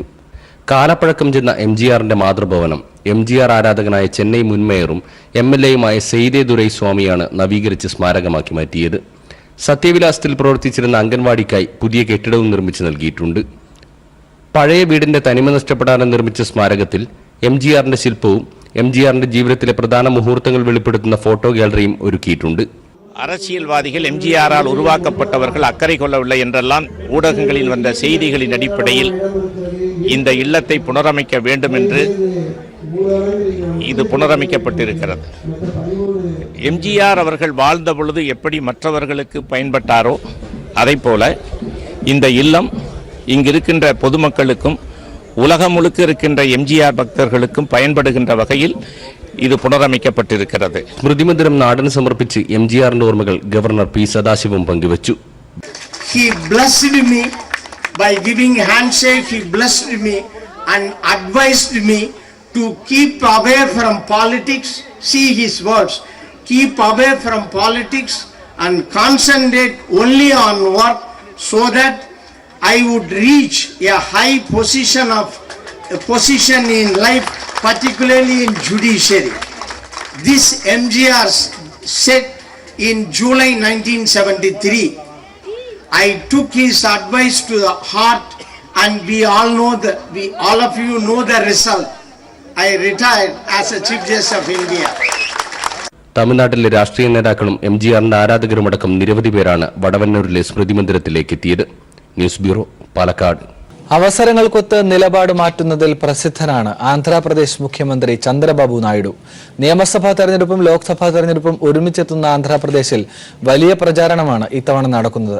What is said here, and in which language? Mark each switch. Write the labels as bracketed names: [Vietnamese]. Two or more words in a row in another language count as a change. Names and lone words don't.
[Malayalam] കാലപ്പഴക്കം ചെന്ന MGRന്റെ മാതൃഭവനം MGR ആരാധകനായ ചെന്നൈ മുൻ മേയറും MLAയുമായ സെയ്തേ ദുരൈ സ്വാമിയാണ് നവീകരിച്ച് സ്മാരകമാക്കി മാറ്റിയത്. സത്യവിലാസത്തിൽ പ്രവർത്തിച്ചിരുന്ന അംഗൻവാടിക്കായി പുതിയ കെട്ടിടവും നിർമ്മിച്ചു നൽകിയിട്ടുണ്ട്. പഴയ വീടിന്റെ തനിമ നഷ്ടപ്പെടാതെ നിർമ്മിച്ച സ്മാരകത്തിൽ MGRന്റെ ശില്പവും MGRന്റെ ജീവിതത്തിലെ പ്രധാന മുഹൂർത്തങ്ങൾ വെളിപ്പെടുത്തുന്ന ഫോട്ടോ ഗാലറിയും ഒരുക്കിയിട്ടുണ്ട്. [Tamil] அரசியல்வாதிகள் MGRால் உருவாக்கப்பட்டவர்கள் அக்கறை கொள்ளவில்லை என்றெல்லாம் ஊடகங்களில் வந்த செய்திகளின் அடிப்படையில் இந்த இல்லத்தை புனரமைக்க வேண்டும் என்று இது புனரமைக்கப்பட்டிருக்கிறது. MGR அவர்கள் வாழ்ந்த பொழுது எப்படி மற்றவர்களுக்கு பயன்பட்டாரோ அதைப்போல இந்த இல்லம் இங்கிருக்கின்ற பொதுமக்களுக்கும் உலகம் முழுக்க இருக்கின்ற MGR பக்தர்களுக்கும் பயன்படுகின்ற வகையில் [Malayalam] ഇത് പുനരമിക്കപ്പെട്ടിരിക്കുന്നത്. സ്മൃതി മന്ദിരം നാടിന് സമർപ്പിച്ച് MGRന്റെ ഓർമ്മകൾ ഗവർണർ P സദാശിവം പങ്കുവച്ചു. [English] He blessed me by giving handshake. He blessed me and advised me to keep away from politics. See his words. Keep away from politics and concentrate only on work so that I would reach a high position in life, particularly in judiciary. This MGR said in July 1973. I took his advice to the heart, and we all of you know the result. I retired as a Chief Justice of India. [Malayalam] തമിഴ്നാട്ടിലെ രാഷ്ട്രീയ നേതാക്കളും MGRന്റെ ആരാധകരുമടക്കം നിരവധി പേരാണ് വടവന്നൂരിലെ സ്മൃതി മന്ദിരത്തിലേക്ക് എത്തിയത്. ന്യൂസ് ബ്യൂറോ, പാലക്കാട്. അവസരങ്ങൾക്കൊത്ത് നിലപാട് മാറ്റുന്നതിൽ പ്രസിദ്ധനാണ് ആന്ധ്രാപ്രദേശ് മുഖ്യമന്ത്രി ചന്ദ്രബാബു നായിഡു. നിയമസഭാ തെരഞ്ഞെടുപ്പും ലോക്സഭാ തെരഞ്ഞെടുപ്പും ഒരുമിച്ചെത്തുന്ന ആന്ധ്രാപ്രദേശിൽ വലിയ പ്രചാരണമാണ് ഇത്തവണ നടക്കുന്നത്.